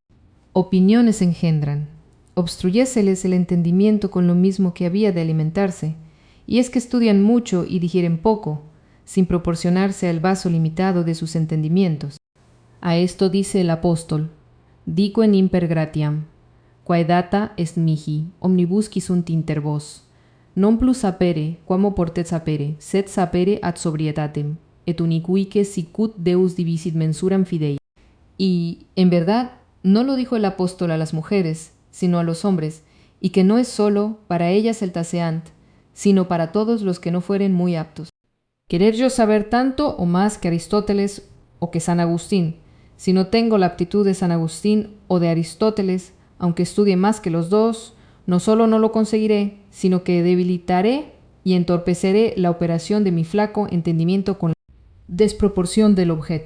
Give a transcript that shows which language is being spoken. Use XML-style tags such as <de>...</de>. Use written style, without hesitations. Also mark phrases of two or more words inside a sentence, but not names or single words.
<es>Opiniones engendran. Obstruyéseles el entendimiento con lo mismo que había de alimentarse, y es que estudian mucho y digieren poco, sin proporcionarse al vaso limitado de sus entendimientos. A esto dice el apóstol:</es> <la>dico en imper gratiam, quae data est mihi, omnibusci sunt inter vos, non plus sapere, quam oportet sapere, sed sapere ad sobrietatem, et unicuique sicut Deus divisit mensuram fidei.</la> <es>Y, en verdad, no lo dijo el apóstol a las mujeres, sino a los hombres, y que no es sólo para ellas el taseant, sino para todos los que no fueren muy aptos. Querer yo saber tanto o más que Aristóteles o que San Agustín, si no tengo la aptitud de San Agustín o de Aristóteles, aunque estudie más que los dos, no solo no lo conseguiré, sino que debilitaré y entorpeceré la operación de mi flaco entendimiento con la desproporción del objeto.</es>